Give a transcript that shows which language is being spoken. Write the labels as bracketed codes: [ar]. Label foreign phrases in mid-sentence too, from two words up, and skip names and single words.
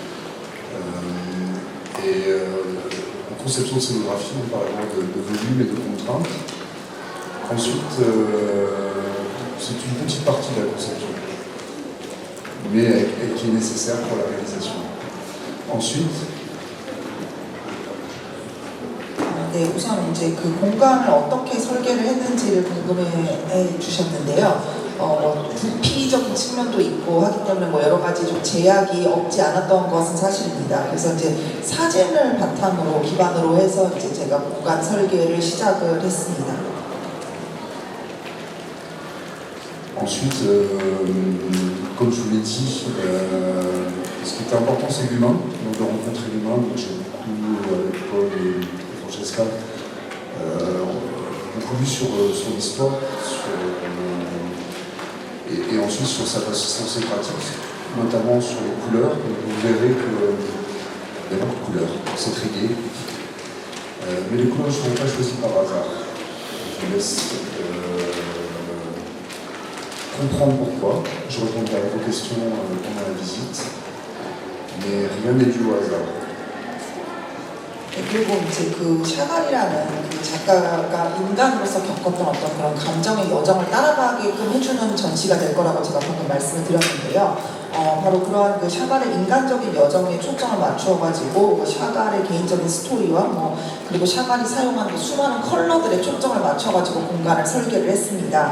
[fr] En conception de scénographie, on parle vraiment de volume et de contraintes. Ensuite, c'est une petite partie de la conception, mais qui est nécessaire pour la réalisation. Ensuite, [ko] 네, 우선 이제 그 공간을 어떻게 설계를 했는지를 궁금해 주셨는데요. 부피적인 측면도 있고 하기 때문에 뭐 여러 가지 좀 제약이 없지 않았던 것은 사실입니다. 그래서 이제 사진을 바탕으로 기반으로 해서 이제 제가 공간 설계를 시작을 했습니다. [fr] Ensuite, comme je vous l'ai dit, ce qui était important c'est l'humain, donc de rencontrer l'humain. Donc j'ai beaucoup, avec Paul et Francesca, beaucoup lu sur son histoire, et ensuite sur ses pratiques, notamment sur les couleurs. Vous verrez qu'il y a beaucoup de couleurs, c'est très gai. Mais les couleurs ne sont pas choisies par hasard. Je vous laisse comprendre pourquoi. Je répondrai à vos questions pendant la visite, mais rien n'est dû au hasard. [ko] 그리고 이제 그 샤갈이라는 그 작가가 인간으로서 겪었던 어떤 그런 감정의 여정을 따라가게끔 해주는 전시가 될 거라고 제가 방금 말씀을 드렸는데요. 바로 그러한 그 샤갈의 인간적인 여정에 초점을 맞추어가지고 샤갈의 개인적인 스토리와 그리고 샤갈이 사용한 그 수많은 컬러들에 초점을 맞춰가지고 공간을 설계를 했습니다.